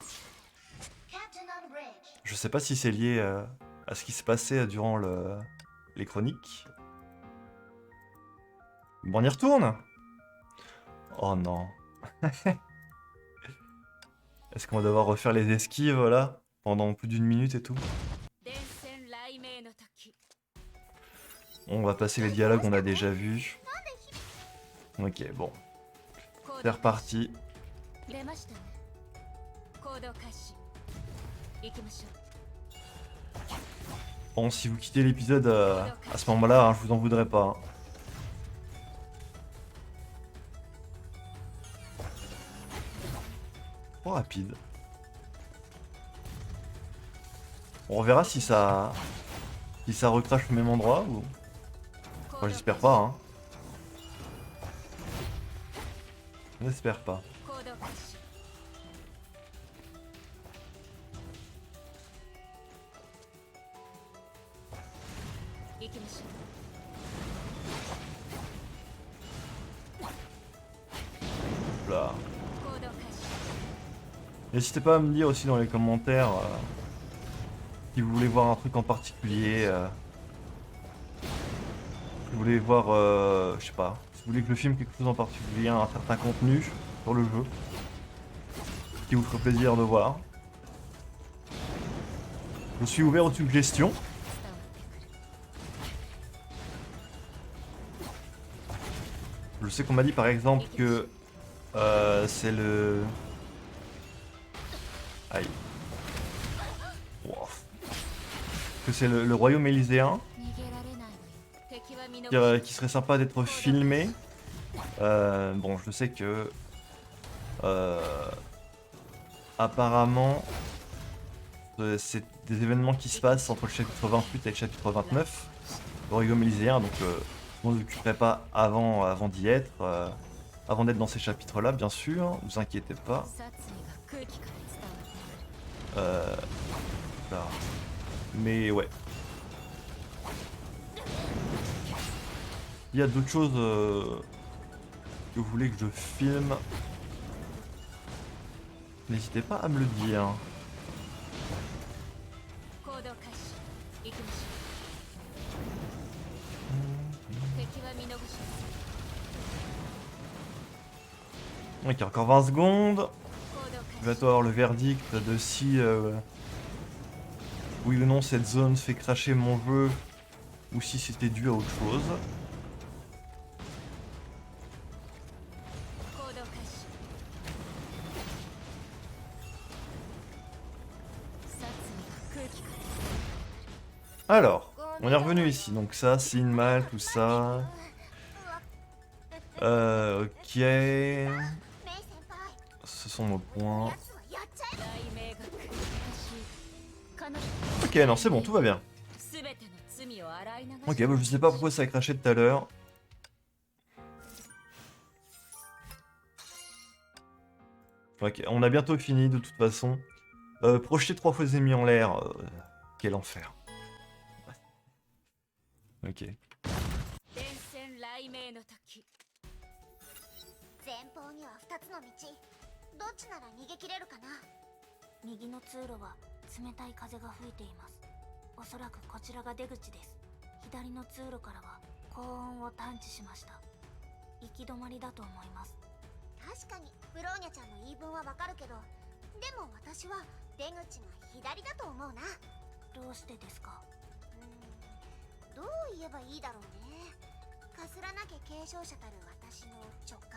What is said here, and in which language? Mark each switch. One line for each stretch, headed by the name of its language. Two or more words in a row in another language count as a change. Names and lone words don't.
French: Je sais pas si c'est lié à ce qui se passait durant les chroniques. Bon, on y retourne? Oh non. Est-ce qu'on va devoir refaire les esquives là pendant plus d'1 minute et tout?
Japanese: 電線雷鳴の時
French: On va passer les dialogues qu'on a déjà vus. Ok, bon. C'est reparti.
Japanese: 出ましたね行動開始行きましょ
French: Bon, si vous quittez l'épisode à ce moment-là, hein, je vous en voudrais pas. Hein. Trop rapide. On verra si ça recrache au même endroit ou... う Enfin, j'espère pas, hein. J'espère pas.
Japanese: 行動開始行きましょ
French: Là.
Japanese: う行動開始
French: N'hésitez pas à me dire aussi dans les commentaires si vous voulez voir un truc en particulier. Si vous voulez voir, je sais pas, si vous voulez que je filme quelque chose en particulier, un certain contenu sur le jeu, qui vous ferait plaisir de voir. Je suis ouvert aux suggestions.
Japanese: 伝わってくる
French: Je sais qu'on m'a dit par exemple que c'est le... Aïe. Wow. Que c'est le royaume élyséen.
Japanese: 逃げられないわよ敵は見逃
French: qui serait sympa d'être filmé. Bon, je sais que apparemment c'est des événements qui se passent entre le chapitre 28 et le chapitre 29 d'Origami Lyséen, donc je m'en occuperai pas avant d'y être, avant d'être dans ces chapitres là bien sûr, vous inquiétez pas.
Japanese: 殺意が空気から伝わっている
French: Euh, là. Mais ouais. Il y a d'autres choses que vous voulez que je filme. N'hésitez pas à me le dire.
Japanese: 行動開始行きましょう敵は見逃しません
French: Ok, encore 20 secondes.
Japanese: 行動
French: Je
Japanese: 開
French: vais
Japanese: 始
French: avoir le verdict de si oui ou non cette zone fait cracher mon jeu ou si c'était dû à autre chose.
Japanese: 行動開始殺意が空気から
French: Alors, on est revenu ici. Donc ça, signe mal, tout ça. Ok.
Japanese: メイ先輩
French: Ce sont nos points.
Japanese: やつはやっちゃえば雷鳴が来る私彼女
French: Ok, non, c'est bon, tout va bien.
Japanese: すべての罪を洗い流し
French: Ok, bah, je sais pas pourquoi ça a craché tout à l'heure. Ok, on a bientôt fini de toute façon. Projeter 3 fois les ennemis en l'air. Quel enfer. Ok.
Japanese: 電線雷鳴の時前方には2つの道どっちなら逃げ切れるかな右の通路は冷たい風が吹いていますおそらくこちらが出口です左の通路からは高温を探知しました行き止まりだと思います確かにブローニャちゃんの言い分はわかるけどでも私は出口が左だと思うなどうしてですかどう言えばいいだろうねかすらなきゃ継承者たる私の直感